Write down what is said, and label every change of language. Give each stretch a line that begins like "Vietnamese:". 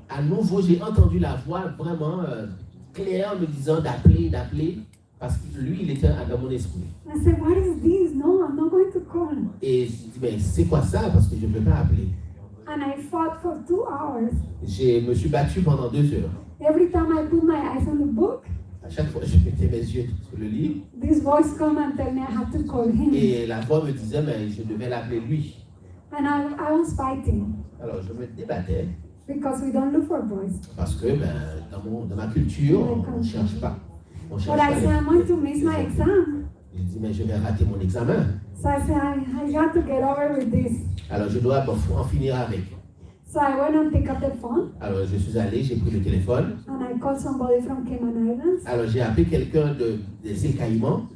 French: nouveau, j'ai entendu la voix vraiment claire me disant d'appeler, parce que lui, il était dans mon esprit.
English: I said, what is this? No, I'm not going to call.
French: Et je dis, mais c'est quoi ça? Parce que je ne veux pas appeler.
English: And I fought for 2 hours.
French: Je me suis battu pendant 2 heures.
English: Every time I put my eyes on the book,
French: À chaque fois, je mettais mes yeux sur le livre
English: this voice come and tell me I have to call him.
French: et la voix me disait, mais je devais l'appeler lui.
English: And I was fighting
French: Alors je me débattais
English: because we don't look for boys.
French: parce que dans ma culture, on ne cherche pas. On cherche
English: But I
French: pas
English: said, I'm going to
French: les
English: miss my
French: hommes.
English: exam.
French: Je dis, mais je vais rater mon examen.
English: So I said, I got to get over with this.
French: Alors je dois en finir avec.
English: So I went and picked up the phone
French: Alors je suis allé, j'ai pris le téléphone.
English: and I called somebody from Cayman Islands.
French: Alors j'ai appelé quelqu'un des îles Caïmans,